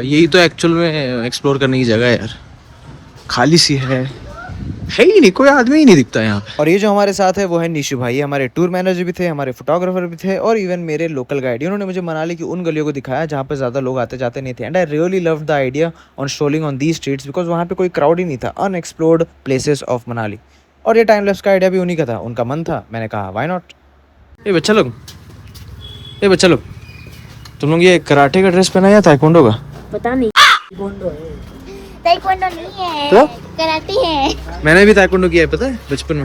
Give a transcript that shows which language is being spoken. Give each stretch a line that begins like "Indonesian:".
Hindi: यही तो एक्चुअल में एक्सप्लोर करने की जगह है यार. खाली सी है ही नहीं, कोई आदमी ही नहीं दिखता यहाँ पे. और ये जो हमारे साथ है वो है नीशू भाई. हमारे टूर मैनेजर भी थे, हमारे फोटोग्राफर भी थे, और इवन मेरे लोकल गाइड. इन्होंने मुझे मनाली की उन गलियों को दिखाया जहाँ पे ज़्यादा लोग आते जाते नहीं थे.
English: and I really love the idea on strolling on the streets, because
Hindi: वहाँ पे कोई क्राउड ही नहीं था.
English: Unexplored places of Manali.
Hindi: और ये टाइम लैप्स का आइडिया भी उन्हीं का था, उनका मन था. मैंने कहा व्हाई नॉट. ये बच्चा लोग, तुम लोग ये कराटे का ड्रेस पहना या ताइक्वांडो का? पता नहीं. ताइक्वांडो नहीं है तो कराटे है. मैंने भी ताइक्वांडो किया है, पता है, बचपन में.